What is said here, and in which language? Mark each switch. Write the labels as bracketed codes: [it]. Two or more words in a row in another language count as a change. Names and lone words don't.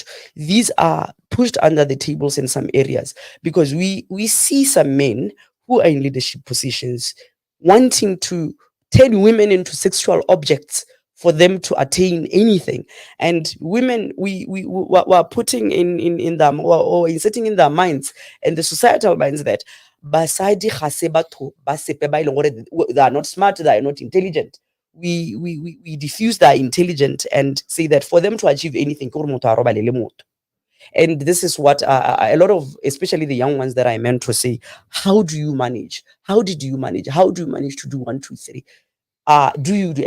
[en] These are pushed under the tables in some areas because we see some men who are in leadership positions wanting to turn women into sexual objects for them to attain anything. And women, we are putting in them, or inserting in their minds and the societal minds that [tn] basadi ga se batho ba sepe ba ile gore [en] they are not smart, they are not intelligent. We diffuse that intelligent and say that for them to achieve anything, and this is what a lot of, especially the young ones that I meant to say, how do you manage? How did you manage? How do you manage to do 1, 2, 3? Do you do?